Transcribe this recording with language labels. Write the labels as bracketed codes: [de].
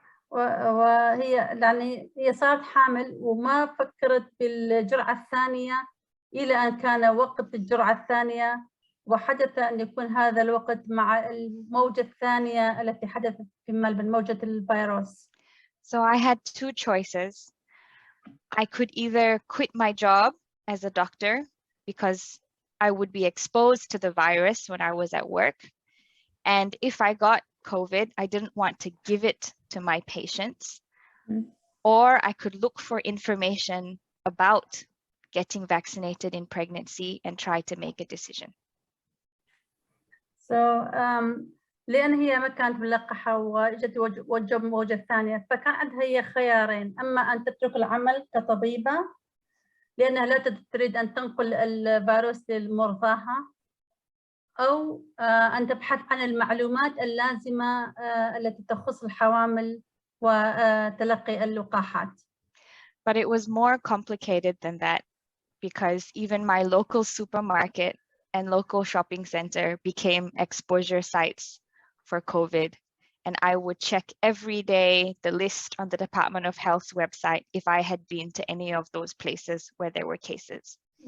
[ar] وهي يعني هي صارت حامل وما فكرت بالجرعة الثانية إلى أن كان وقت الجرعة الثانية، وحدث أن يكون هذا الوقت مع الموجة الثانية التي حدثت في ملبن، موجة الفيروس. [en] So I had 2 choices. I could either quit my job as a doctor because I would be exposed to the virus when I was at work. And if I got COVID, I didn't want to give it to my patients. Or I could look for information about getting vaccinated in pregnancy and try to make a decision. [ar] So لأن هي ما كانت ملقحة وجت موجة ثانية، فكان عندها هي خيارين: أما أن تترك العمل كطبيبة لأنها لا تريد أن تنقل الفيروس لمرضاها، أو أن تبحث عن المعلومات اللازمة التي تخص الحوامل وتلقي اللقاحات. [en] But it was more complicated than that, because even my local supermarket and local shopping center became exposure sites for COVID. And I would check every day the list on the Department of Health's website if I had been to any of those places where there were cases.